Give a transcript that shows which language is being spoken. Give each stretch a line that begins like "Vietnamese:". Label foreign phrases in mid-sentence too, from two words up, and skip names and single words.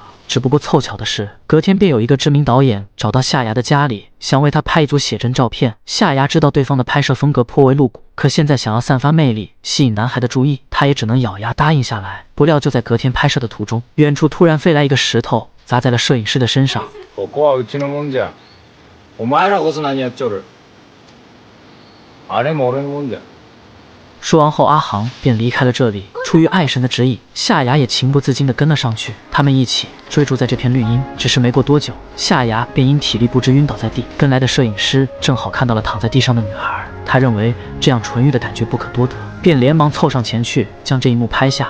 Chinese: 只不过凑巧的是，隔天便有一个知名导演找到夏芽的家里，想为她拍一组写真照片。夏芽知道对方的拍摄风格颇为露骨，可现在想要散发魅力，吸引男孩的注意，她也只能咬牙答应下来。不料就在隔天拍摄的途中，远处突然飞来一个石头，砸在了摄影师的身上。
Japanese: ここはうちのもんじゃ。お前らこそ何やっちょる。あれも俺のもんじゃ。
Chinese: 说完后，阿航便离开了这里。出于爱神的指引，夏芽也情不自禁地跟了上去。他们一起追逐在这片绿荫，只是没过多久，夏芽便因体力不支晕倒在地。跟来的摄影师正好看到了躺在地上的女孩，他认为这样纯欲的感觉不可多得，便连忙凑上前去将这一幕拍下。